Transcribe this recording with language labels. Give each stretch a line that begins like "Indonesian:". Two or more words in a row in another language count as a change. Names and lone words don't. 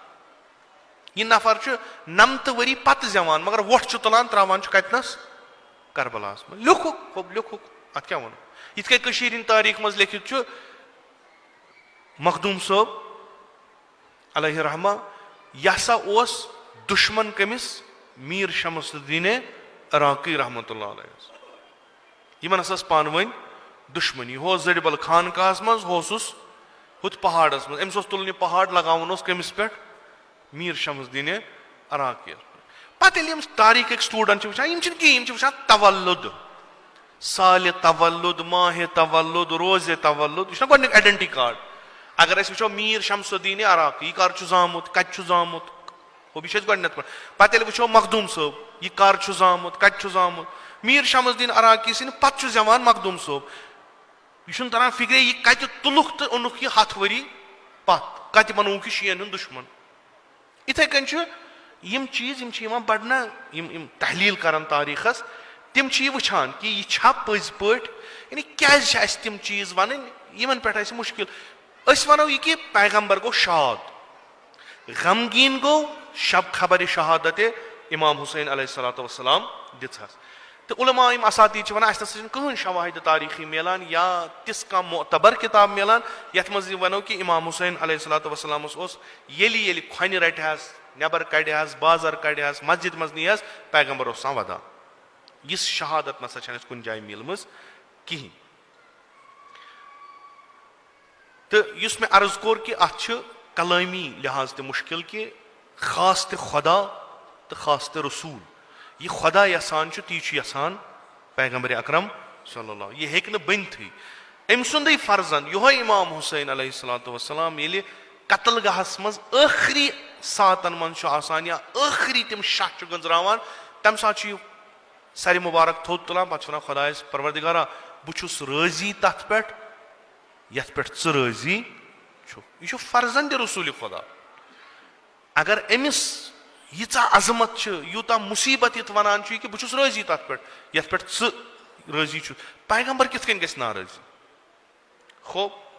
Kashmiri: यह नफर 90 वरी पत जवान मगर वोट तुलान त्रावान कतनस करबलास मज लिखुक लिखुक अत क्या वन इत कहीं तारीख मज लिखित मखदूम साहब
Arabic: عليه الرحمة
Kashmiri: यह हसा दुश्मन कमिस मीर शमसुद्दीन इराकी
Arabic: رحمة الله عليه
Kashmiri: यमन हसा पान वन दुश्मनी हो जड़बल खानकास मज होसुस हुत पहाड़स मज अम्स तुलन यह पहाड़ लगावन कमिस पे मीर शमसुद्दीन इराकी पे तारीख स्टूडेंट वुचान तवल्लुद साल तवल्लुद माह तवल्लुद रोज तवल्लुद यह गोडनिक आइडेंटिटी कार्ड अगर वो मीर शमसुद्दीन इराकी यह कर जामुत कत जामुत वो भी गोडनथ पे वो मखदूम साहब यह कर जामुत कत जामुत मीर शमसुद्दीन इराकी सिंद पे जवान मखदूम साहब यह तरह फिक्रे यह कत तुलुक तो ओनुक यह 100 वरी पत कत बनोक शीन दुश्मन इथे कन यम चीज बढ़ना तहलील करान तारीखस तिम वुछान कि यह पज पे यानी क्या तम चीज वन इन पे मुश्किल वनो यह कि पैगम्बर गो शाद गमगीन गो शब खबर शहादत इमाम हुसैन
Arabic: عليه الصلاة والسلام
Kashmiri: दित्स तो उलमा असाती वन कहीं शवाहिद तारीखी मिलान या तिस कह मोतबर किताब मिलान यथ मज वनो कि इमाम हुसैन
Arabic: عليه الصلاة والسلام
Kashmiri: ये खन रट नबर कड़ बाजार कड़ मस्जिद मज नी पैगम्बर वदा यह शहादत नसा कुन जाय मिलम कहीं तो युस मे अर्ज कोर कि अत कलामी लिहाज तो मुश्किल कि खास तो खुदा तो खास तो रसूल यह खुदा यसान ती यसान पैगम्बर अकरम सल्लल्लाहु ये हेक न बनथी अम सुंदे फर्जन योह इमाम हुसैन
Arabic: عليه الصلاة والسلام
Kashmiri: येले कत्ल गहस मज आखिरी सातन मन आसान या आखिरी तम शह गंजरावान तम साथ सर मुबारक थोद तुलान पे खुदायस परवरदिगारा बहुस राजी तथ पे यथ पे राजी यह फर्जन दे रसूल खुदा अगर अमिस यीचा अजमत यूता मुसीबत ये वनान कि बहुस राजी तथ पे यथ पे राजी पैगंबर कित नाराजी खो